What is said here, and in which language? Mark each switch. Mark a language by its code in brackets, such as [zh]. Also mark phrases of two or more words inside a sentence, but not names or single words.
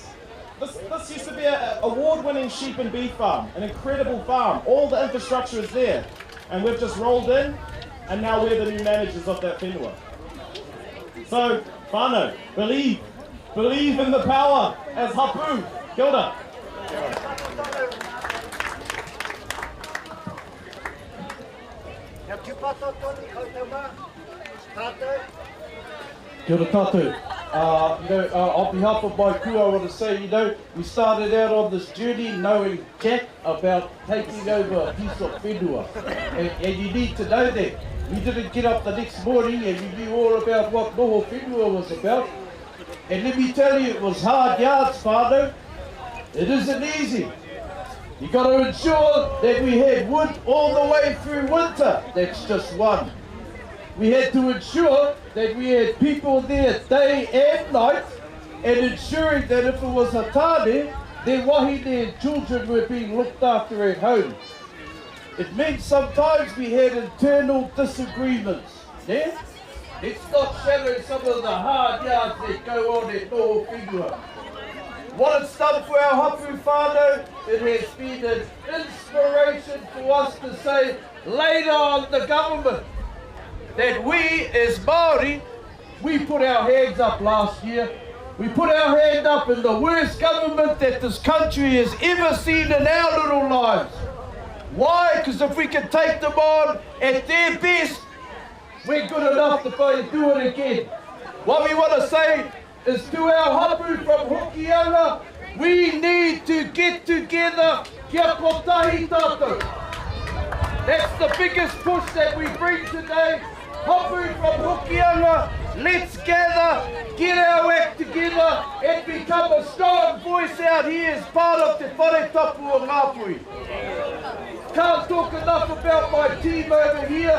[en] This used to be an award-winning sheep and beef farm, an incredible farm. All the infrastructure is there. And we've just rolled in, and now we're the new managers of that whenua. So, whānau, believe in the power as hapu. [mi] Kia ora. Kia ora tātou. [en] On behalf of my crew, I want to say, we started out on this journey knowing Jack about taking over a piece of whenua. And you need to know that. We didn't get up the next morning and we knew all about what [mi] noho whenua [en] was about. And let me tell you, it was hard yards, whānau. It isn't easy. You got to ensure that we had wood all the way through winter. That's just one. We had to ensure that we had people there day and night, and ensuring that if it was a tāne, their wahine and children were being looked after at home. It meant sometimes we had internal disagreements. Yeah? Let's not shadow some of the hard yards that go on at [mi] noho whenua. [en] What it's done for our [mi] hapu whānau, [en] it has been an inspiration for us to say later on the government that we as Māori, we put our hands up last year. We put our hand up in the worst government that this country has ever seen in our little lives. Why? Because if we can take them on at their best, we're good enough to do it again. What we want to say is to our hapu from Hokianga, we need to get together [mi] kia kotahi tātou. [en] That's the biggest push that we bring today. Hapu from Hokianga, let's gather, get our act together and become a strong voice out here as part of Te Whare Tapu o Ngāpui. Can't talk enough about my team over here.